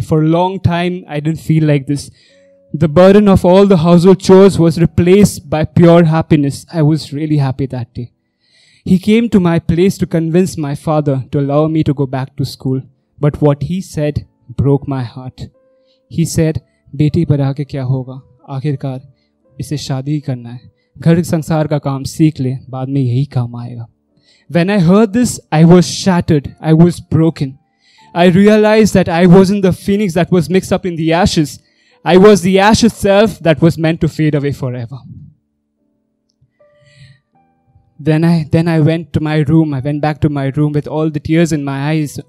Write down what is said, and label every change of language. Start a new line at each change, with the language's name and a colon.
English: For a long time, I didn't feel like this. The burden of all the household chores was replaced by pure happiness. I was really happy that day. He came to my place to convince my father to allow me to go back to school. But what he said broke my heart. He said,
Hindi: बेटी पर आके क्या होगा? आखिरकार इसे शादी ही करना है. घर संसार का काम सीख ले, बाद में यही काम आएगा.
English: When I heard this, I was shattered. I was broken. I realized that I wasn't the phoenix that was mixed up in the ashes. I was the ash itself that was meant to fade away forever. Then I went to my room. I went back to my room with all the tears in my eyes.